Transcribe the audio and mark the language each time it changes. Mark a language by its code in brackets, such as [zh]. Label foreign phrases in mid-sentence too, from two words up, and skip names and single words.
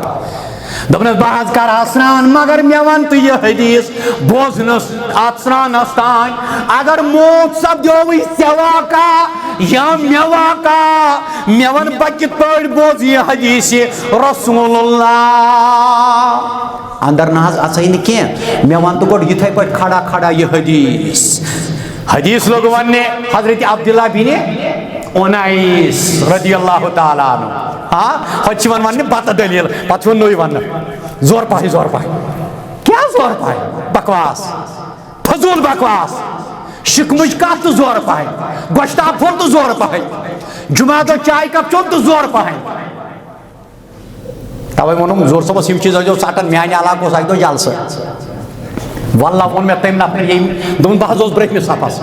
[ks] دپنس بہٕ حظ کرٕ ہا سرٛان مگر مےٚ وَن تہٕ یہِ حدیث بوزنس اتھ سرٛانس تانۍ اگر موت سپدیوٕے ژےٚ واقع یا مےٚ واقع مےٚ وَن بہٕ کِتھ پٲٹھۍ بوزٕ یہِ حدیث رسول اللہ. اندر نہ حظ اژے نہٕ کینٛہہ مےٚ وَن تہٕ گۄڈٕ یِتھے پٲٹھۍ کھڑا کھڑا یہِ حدیث. حدیث لوگ وننے حضرت عبداللہ بن انیس [ar] رضی اللہ تعالیٰ عنہ. [ks] ہاں ہوٚتہِ چھِ وننے بتہٕ دلیل پتہٕ چھُ نوٚے وننہٕ زور پاہے زور پاہے. کیا زور پاہے بکواس فضول بکواس شکمٕچ کتھ تہٕ زور پاہے گۄشتاب پھوٚل تہٕ زور پاہے جمعہ دۄہ چاے کپ چوٚن تہٕ زور پاہے. توے ووٚنُم زور صٲبس یِم چیٖز ٲسۍزیو ژٹان میانہِ علاقہٕ اوس اکہِ دۄہ جلسہٕ واللہ ووٚن مےٚ تٔمۍ نفرن ییٚمۍ دوٚپُن بہٕ حظ اوسُس برٛونٛہمِس صفس.